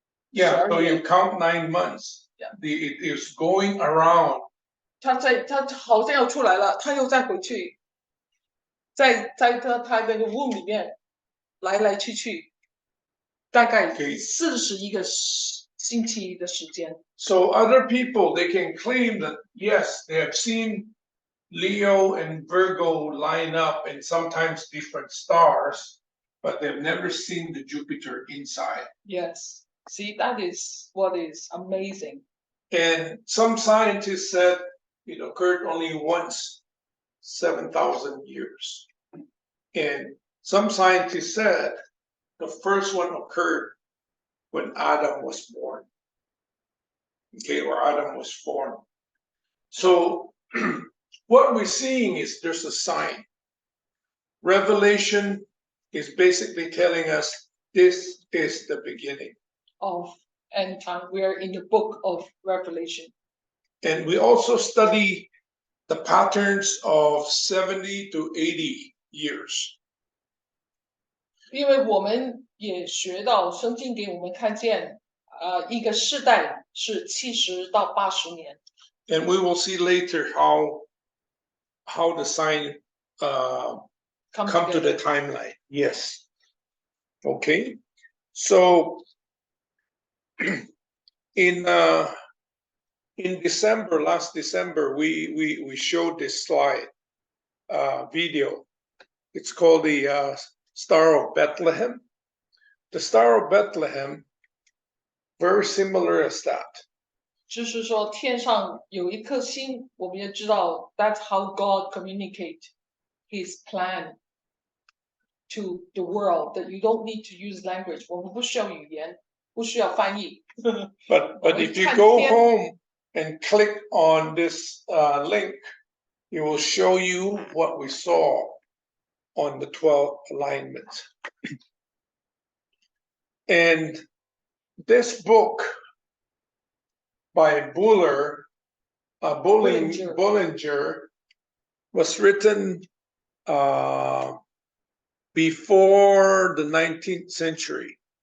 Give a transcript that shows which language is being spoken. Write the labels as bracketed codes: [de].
[en] Yeah, so you count 9 months. Yeah. It is going around. [zh] 他好像要出来了，他又再回去，在他那个womb里面来去，大概41个星期的时间。 [en] So other people, they can claim that yes, they have seen Leo and Virgo line up and sometimes different stars, but they've never seen the Jupiter inside. Yes, see, that is what is amazing. And some scientists said it occurred only once, 7,000 years. And some scientists said the first one occurred when Adam was born. Okay, or Adam was formed. So what we're seeing is there's a sign. Revelation is basically telling us this is the beginning. Of end time, we are in the book of Revelation. And we also study the patterns of 70 to 80 years. [zh] 因为我们也学到圣经给我们看见，一个世代是70到80年。 [en] And we will see later how the sign come to the timeline. Yes. Okay. So in December, last December, we showed this slide video. It's called the Star of Bethlehem. The Star of Bethlehem, very similar as that. [zh] 就是说天上有一颗星，我们也知道 [en] that's how God communicate His plan to the world. That you don't need to use language. [zh] 我们不需要语言，不需要翻译。 [en] But if you go home and click on this link, it will show you what we saw on the 12 alignments. And this book by Bullinger was written before the 19th century.